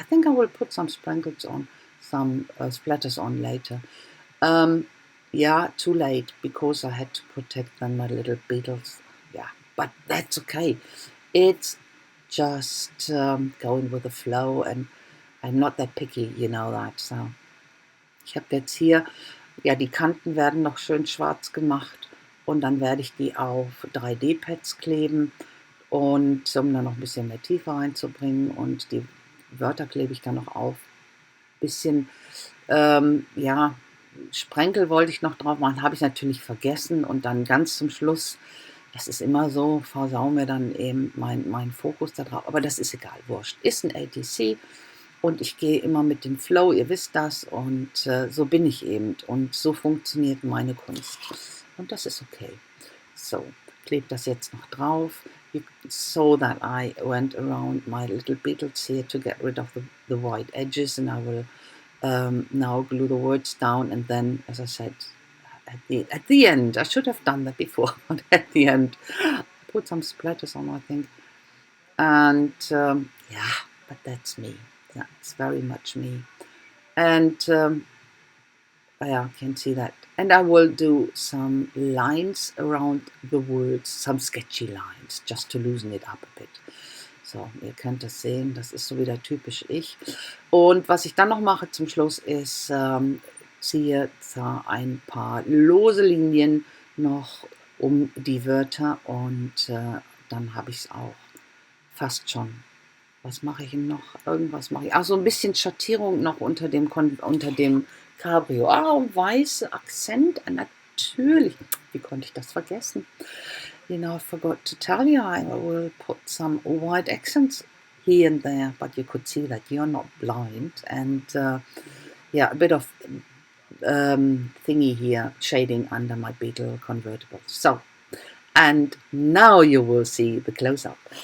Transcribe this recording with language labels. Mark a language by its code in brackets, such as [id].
[en] I think I will put some sprinkles on, some splatters on later. Yeah, too late, because I had to protect them, my little beetles. Yeah, but that's okay. It's just going with the flow, and I'm not that picky, you know that. [de] So, ich habe jetzt hier, ja, die Kanten werden noch schön schwarz gemacht, und dann werde ich die auf 3D-Pads kleben, und um dann noch ein bisschen mehr Tiefe reinzubringen, und die Wörter klebe ich dann noch auf. Bisschen, ja, Sprenkel wollte ich noch drauf machen, habe ich natürlich vergessen, und dann ganz zum Schluss, das ist immer so, versau mir dann eben mein Fokus da drauf, aber das ist egal, wurscht. Ist ein ATC, und ich gehe immer mit dem Flow, ihr wisst das, und so bin ich eben, und so funktioniert meine Kunst, und das ist okay. So, klebe das jetzt noch drauf, [en] so that I went around my little beetles here to get rid of the white edges, and I will now glue the words down, and then, as I said, at the end, I should have done that before, but at the end, put some splatters on, I think. And yeah, but that's me. That's very much me. And yeah, I can see that. And I will do some lines around the words, some sketchy lines, just to loosen it up a bit. [de] So, ihr könnt das sehen, das ist so wieder typisch ich. Und was ich dann noch mache zum Schluss ist, ziehe da ein paar lose Linien noch um die Wörter, und dann habe ich es auch fast schon. Was mache ich noch? Irgendwas mache ich. Ach, so ein bisschen Schattierung noch unter dem Cabrio. Ah, weiße Akzent, natürlich. Wie konnte ich das vergessen? [en] You know, I forgot to tell you, I will put some white accents here and there, but you could see that you're not blind. And yeah, a bit of thingy here, shading under my Beetle convertible. So, and now you will see the close-up.